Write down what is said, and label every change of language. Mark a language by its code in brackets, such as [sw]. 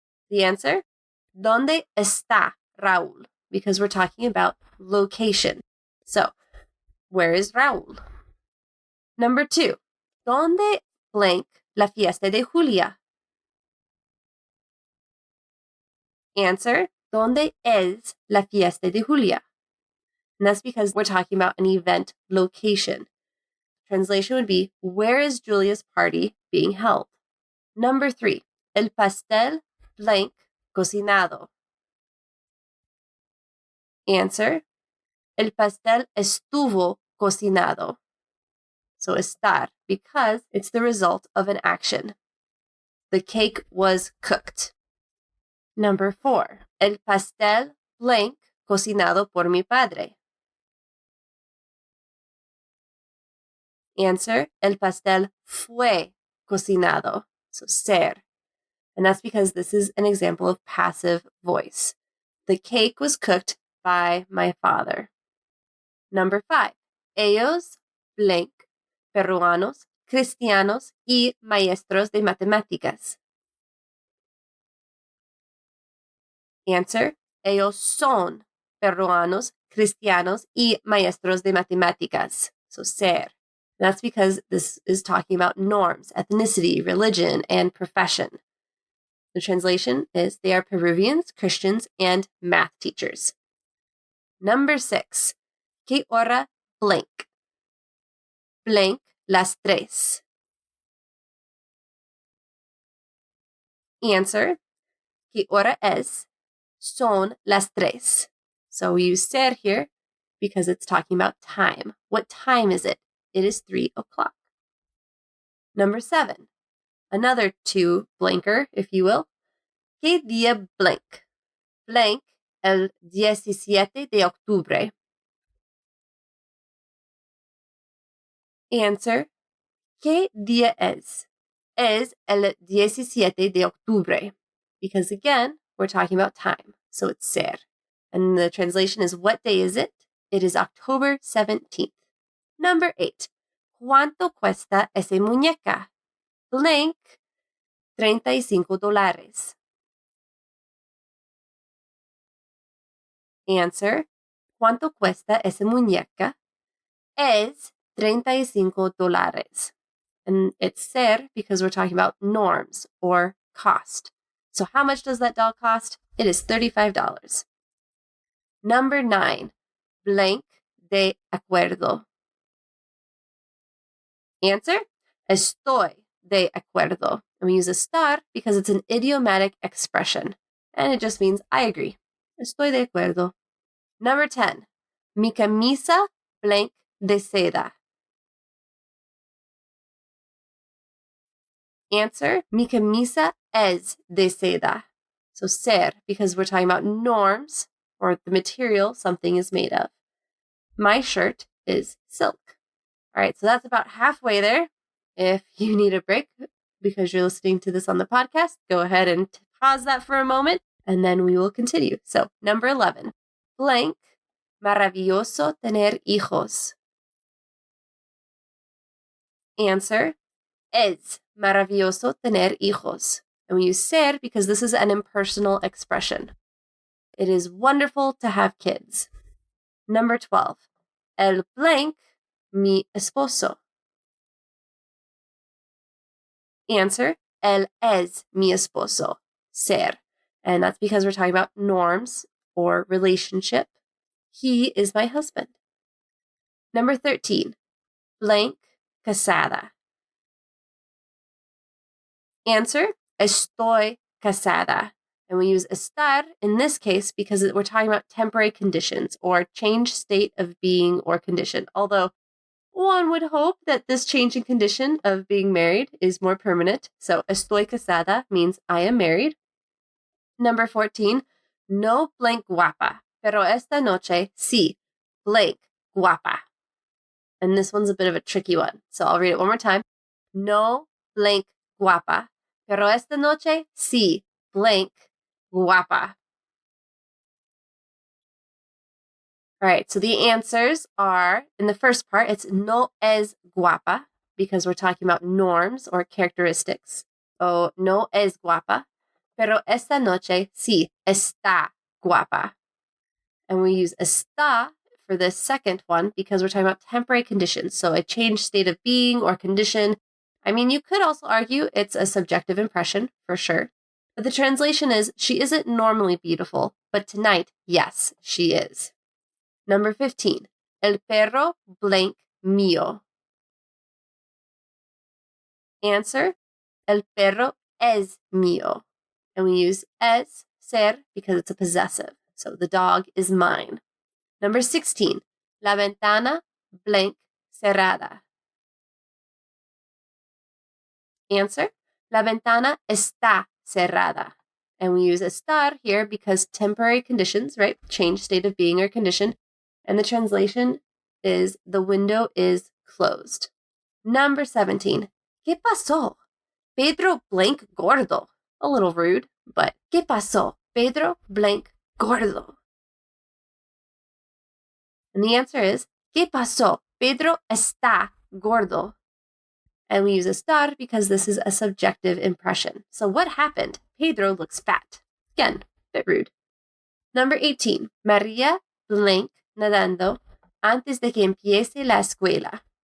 [en] The answer, [es] ¿Dónde está Raúl? [en] Because we're talking about location. So, where is Raúl? [es] Number 2, ¿Dónde blank la fiesta de Julia? Answer, ¿Dónde es la fiesta de Julia? [en] And that's because we're talking about an event location. Translation would be, where is Julia's party being held? [es] Number 3, el pastel blank cocinado. Answer, el pastel estuvo cocinado. [en] So estar, because it's the result of an action. The cake was cooked. [es] Number 4, el pastel blank cocinado por mi padre. Answer, el pastel fue cocinado. [en] So ser. And that's because this is an example of passive voice. The cake was cooked by my father. [es] Number 5, ellos blank peruanos, cristianos y maestros de matemáticas. Answer, ellos son peruanos, cristianos y maestros de matemáticas. [en] So ser. That's because this is talking about norms, ethnicity, religion, and profession. The translation is they are Peruvians, Christians, and math teachers. [es] Number 6, ¿qué hora blank? Blank las tres. Answer, ¿qué hora es? Son las tres. [en] So we use ser here because it's talking about time. What time is it? It is 3 o'clock. Number 7, another 2 blanker, if you will. [es] ¿Qué día blank? Blank el 17 de octubre. Answer, ¿qué día es? Es el 17 de octubre. [en] Because again, we're talking about time. So it's ser. And the translation is, what day is it? It is October 17th. [es] Number 8, ¿cuánto cuesta esa muñeca? [en] Blank, $35. [es] Answer, ¿cuánto cuesta esa muñeca? Es $35. [en] And it's ser because we're talking about norms or cost. So how much does that doll cost? It is $35. Number 9, blank [es] de acuerdo. Answer, estoy de acuerdo. [en] And we use estar because it's an idiomatic expression. And it just means I agree. [es] Estoy de acuerdo. Number 10, mi camisa blank de seda. [en] Answer, [es] mi camisa es de seda. [en] So ser, because we're talking about norms or the material something is made of. My shirt is silk. All right, so that's about halfway there. If you need a break because you're listening to this on the podcast, go ahead and pause that for a moment, and then we will continue. So, number 11, [es] blank, maravilloso tener hijos. Answer, es maravilloso tener hijos. [en] And we use ser because this is an impersonal expression. It is wonderful to have kids. Number 12, [es] el blank, mi esposo. Answer, él es mi esposo. Ser. [en] And that's because we're talking about norms or relationship. He is my husband. Number 13, blank, casada. Answer, [es] estoy casada. [en] And we use estar in this case because we're talking about temporary conditions or changed state of being or condition. Although one would hope that this change in condition of being married is more permanent. So [es] estoy casada [en] means I am married. Number 14, [es] no blank guapa, pero esta noche sí, blank guapa. [en] And this one's a bit of a tricky one. So I'll read it one more time. [es] No blank guapa, pero esta noche, sí, blank, guapa. [en] All right, so the answers are, in the first part, it's [es] no es guapa, [en] because we're talking about norms or characteristics. [es] Oh, no es guapa, pero esta noche sí está guapa. [en] And we use está for this second one because we're talking about temporary conditions. So a changed state of being or condition. I mean, you could also argue it's a subjective impression for sure. But the translation is, she isn't normally beautiful, but tonight, yes, she is. [es] Number 15, el perro blank mío. Answer, el perro es mío. [en] And we use es, ser, because it's a possessive. So the dog is mine. Number 16, [es] la ventana blank cerrada. Answer, la ventana está cerrada. [en] And we use estar here because temporary conditions, right? Change state of being or condition. And the translation is, the window is closed. [es] Number 17, ¿qué pasó? Pedro blank gordo. [en] A little rude, but [es] ¿qué pasó? Pedro blank gordo. [en] And the answer is, [es] ¿qué pasó? Pedro está gordo. [en] And we use estar because this is a subjective impression. So what happened? Pedro looks fat. Again, a bit rude. [es] Number 18, María blank nadando antes de que empiece la escuela.